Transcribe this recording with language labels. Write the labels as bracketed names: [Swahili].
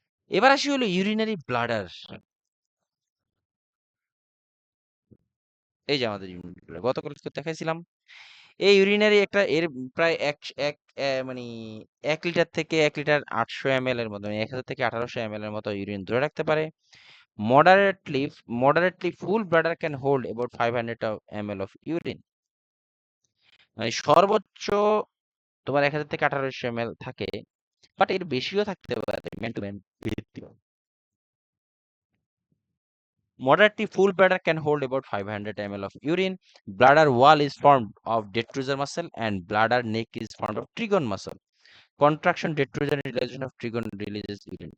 [Bangla] এবার আসি হলো ইউরিনারি ব্লাডার। এই যে আমাদের ইউরিনারি ব্লাডার গতকাল তো দেখাইছিলাম। এই ইউরিনারি একটা এর প্রায় এক এক মানে 1 লিটার থেকে 1 লিটার 800 ml এর মতো, 1000 থেকে 1800 ml এর মতো ইউরিন ধরে রাখতে পারে। [English] Moderately, moderately full bladder can hold about 500 ml of urine. [Bangla] মানে সর্বোচ্চ তোমার 1000 থেকে 1800 ml থাকে, বাট এর বেশিও থাকতে পারে, ম্যান টু ম্যান ভিত্তি। [English] Moderately full bladder can hold about 500 ml of urine. Bladder wall is formed of detrusor muscle and bladder neck is formed of trigon muscle. Contraction, detrusor, and relaxation of trigon releases urine.